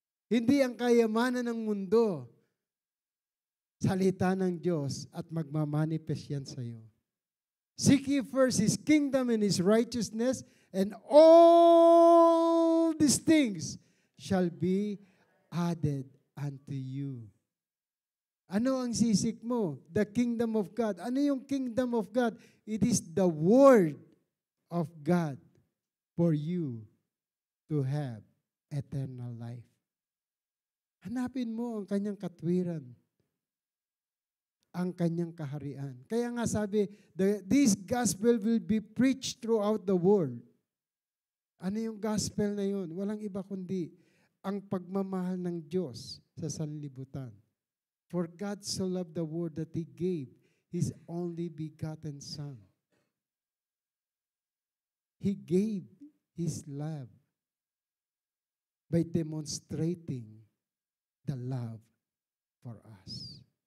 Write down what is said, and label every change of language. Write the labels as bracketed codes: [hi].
[tl] Hindi ang kayamanan ng mundo. Salita ng Diyos at magmamanifest yan sa iyo. [en] Seek ye first His kingdom and His righteousness, and all these things shall be added unto you. [tl] Ano ang sisik mo? [en] The kingdom of God. [tl] Ano yung [en] kingdom of God? It is the word of God for you to have eternal life. [tl] Hanapin mo ang kanyang katwiran, ang kanyang kaharian. Kaya nga sabi, [en] this gospel will be preached throughout the world. [tl] Ano yung gospel na yun? Walang iba kundi ang pagmamahal ng Diyos sa sanlibutan. [en] For God so loved the world that He gave His only begotten Son. He gave His love by demonstrating the love for us.